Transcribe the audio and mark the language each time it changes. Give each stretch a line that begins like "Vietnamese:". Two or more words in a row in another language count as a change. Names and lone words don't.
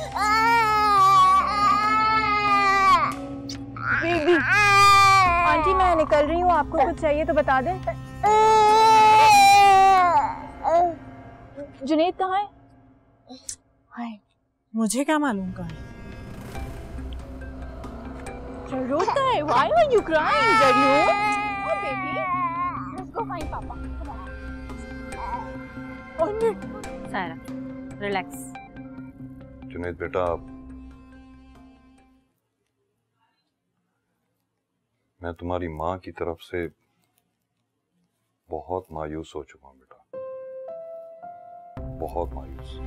Hindi: आंटी मैं निकल रही हूँ, आपको कुछ चाहिए तो बता दें। जुनैद कहाँ है? हाय, मुझे क्या मालूम कहाँ है। रोता है?
English: Why are you crying, Zariyun? Oh baby, let's go find Papa. Come on.
Hindi: सायरा, रिलैक्स। जुनैद बेटा, मैं तुम्हारी माँ की तरफ से बहुत मायूस हो चुका हूँ बेटा, बहुत मायूस।